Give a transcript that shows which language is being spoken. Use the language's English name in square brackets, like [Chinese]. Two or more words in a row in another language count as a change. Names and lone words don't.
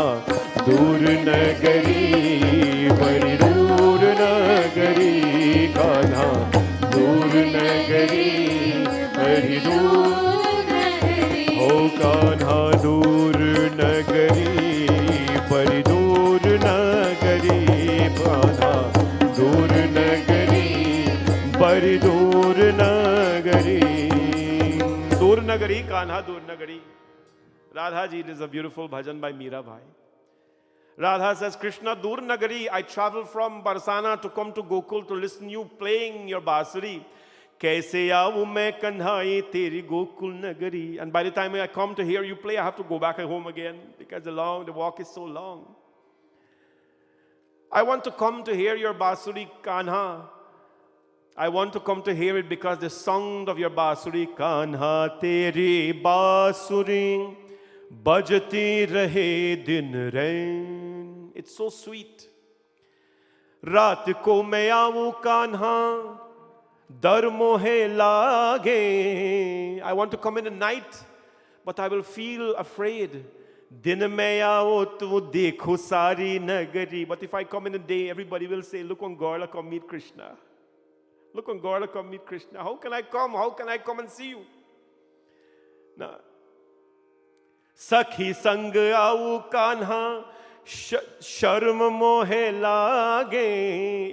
[Hindi] दूर नगरी बड़ी दूर नगरी कान्हा दूर नगरी बड़ी दूर हो कान्हा दूर नगरी बड़ी दूर नगरी कान्हा दूर नगरी बड़ी दूर नगरी दूर नगरी कान्हा दूर नगरी [English] Radha ji, it is a beautiful bhajan by Meera Bhai. Radha says, Krishna, [Hindi] दूर नगरी, [English] I travel from Barsana to come to Gokul to listen you playing your basuri. [Hindi] कैसे आवूँ मैं कन्हाई तेरी गोकुल नगरी. [English] And by the time I come to hear you play, I have to go back home again because the walk is so long. I want to come to hear your basuri, Kanha. I want to come to hear it because the sound of your basuri, [Hindi] कान्हा तेरी बासुरी. बजती रहे दिन रैन. [English] It's so sweet. [Hindi] रात को मैं आवूँ कान्हा, डर मोहे लागे. [English] I want to come in the night, but I will feel afraid. [Hindi] दिन में आओ तो देखो सारी नगरी. [English] But if I come in the day, everybody will say, look on Gaura, come meet Krishna. Look on Gaura, come meet Krishna. How can I come? How can I come and see you? Now, [Hindi] सखी संग आऊँ कान्हा, शर्म मोहे लागे.